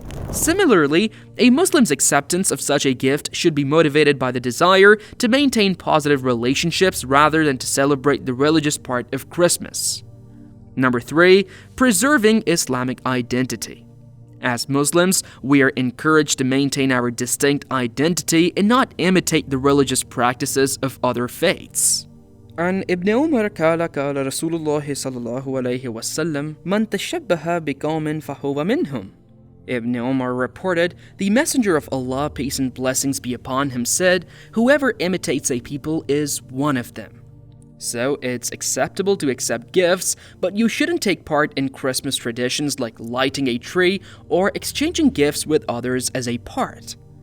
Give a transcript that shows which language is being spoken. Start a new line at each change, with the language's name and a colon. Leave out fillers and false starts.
English: Similarly, a Muslim's acceptance of such a gift should be motivated by the desire to maintain positive relationships rather than to celebrate the religious part of Christmas. Number 3, preserving Islamic identity. As Muslims, we are encouraged to maintain our distinct identity and not imitate the religious practices of other faiths.
Arabic: عن ابن عمر قال رسول الله صلى الله عليه وسلم من تشبه بقوم فهو منهم.
English: Ibn Umar reported, the Messenger of Allah, peace and blessings be upon him, said, whoever imitates a people is one of them. So it's acceptable to accept gifts, but you shouldn't take part in Christmas traditions like lighting a tree or exchanging gifts with others as a part.